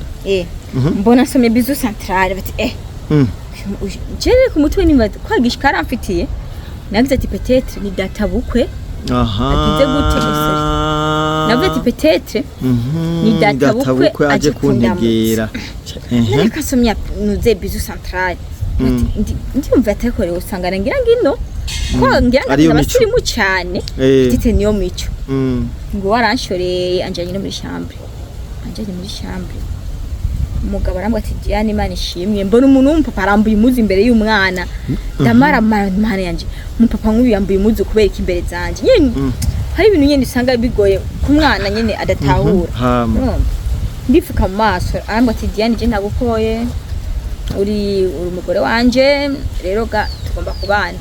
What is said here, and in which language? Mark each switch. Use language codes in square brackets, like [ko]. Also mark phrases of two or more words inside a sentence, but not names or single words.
[rn] mbona somye bizu centrale bati jere ku mutwe nimba kwagisha karamfitiye nagize ati peut-être ni data bukwe agize gute musore navuze ati peut-être ni data bukwe aje kuntegera neka somya nuze bizu centrale ndumva atakore usangana ngira ngino ko ngira abasirimu cyane tite niyo mico ngo waranshoreye anjanye no muri chambre umugabo arambwa ati Diane Imana ishimwe mbona umuntu w'umupapa arambuye imuzi imbere y'umwana ndamara mana yanje umupapa nk'uyu yambuye imuzi kubera ikimbere zanje nyene hari ibintu nyene usanga bigoye ku mwana nyene adatahura ndifuka mu maso arambwa ati Diane je ndagukoye uri umugore wanje rero ga tugomba kubana